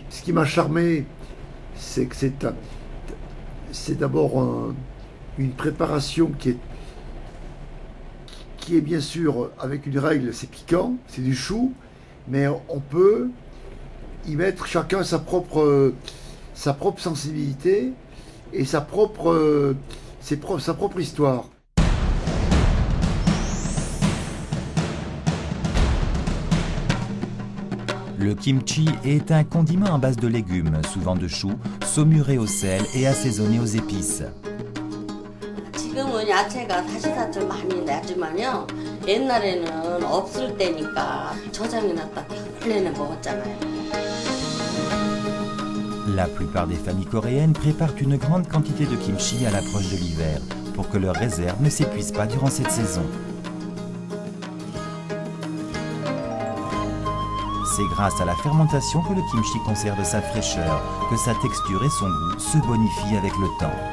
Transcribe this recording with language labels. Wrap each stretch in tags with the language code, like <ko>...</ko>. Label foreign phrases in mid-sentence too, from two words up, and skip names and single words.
<fr>Ce qui m'a charmé, c'est que c'est d'abord une préparation qui est bien sûr avec une règle, c'est piquant, c'est du chou, mais on peut y mettre chacun sa propre sensibilité et sa propre histoire. Le kimchi est un condiment à base de légumes, souvent de choux, saumuré au sel et assaisonné aux épices.</fr> <ko>지금은 야채가 다시다 좀 많이 나지만요. 옛날에는 없을 때니까 저장해 놨다 원래는 먹었잖아요.</ko> <fr>La plupart des familles coréennes préparent une grande quantité de kimchi à l'approche de l'hiver, pour que leurs réserves ne s'épuisent pas durant cette saison. C'est grâce à la fermentation que le kimchi conserve sa fraîcheur, que sa texture et son goût se bonifient avec le temps.</fr>